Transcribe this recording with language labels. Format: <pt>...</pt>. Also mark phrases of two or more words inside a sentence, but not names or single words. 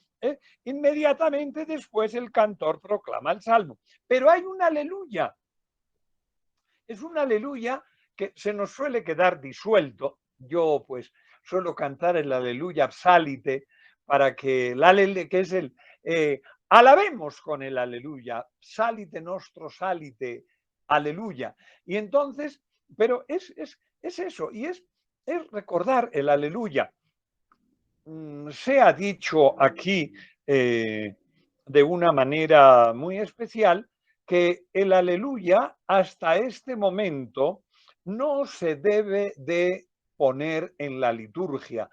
<es>Inmediatamente después el cantor proclama el salmo. Pero hay un aleluya. Es un aleluya que se nos suele quedar disuelto. Yo pues suelo cantar el aleluya psálite para que que es el alabemos con el aleluya,</es> <la>psálite nostro salite,</la> <es>aleluya. Y entonces, pero es eso, y es recordar el aleluya. Se ha dicho aquí de una manera muy especial que el aleluya hasta este momento no se debe de poner en la liturgia.</es>